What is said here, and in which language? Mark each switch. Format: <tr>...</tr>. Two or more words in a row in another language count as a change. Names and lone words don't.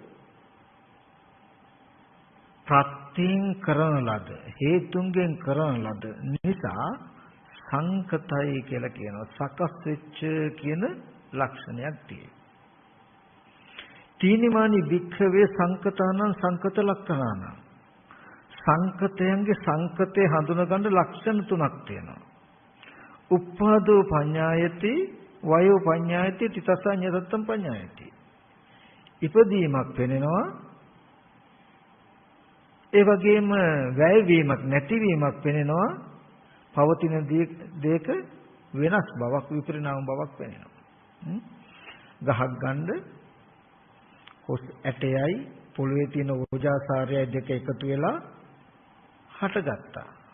<si>ප්‍රත්‍යයෙන් කරන ලද, හේතුන්ගෙන් කරන ලද නිසා සංකතයි කියලා කියනවා. සකස් වෙච්ච කියන ලක්ෂණයක් තියෙනවා.</si> <pi>තීනිමානි වික්ඛවේ සංකතානං සංකත ලක්ෂණානං.</pi> <si>සංකතයන්ගේ සංකතේ හඳුනා ගන්න ලක්ෂණ තුනක් තියෙනවා.</si> <pi>උප්පාදෝ පඤ්ඤායති, වයෝ පඤ්ඤායති, තිතසඤ්ඤතත්තම් පඤ්ඤායති.</pi> <si>ඉපදීමක් වෙනවා. ඒ වගේම වැයවීමක් නැතිවීමක් වෙනවා. පවතින දේක වෙනස් බවක් විපරිණාම බවක් වෙනවා. ගහක් ගන්න කොස් ඇටයයි පොළවේ තියෙන ඕජාසාරයයි දෙක එකතු වෙලා හටගත්තා.</si>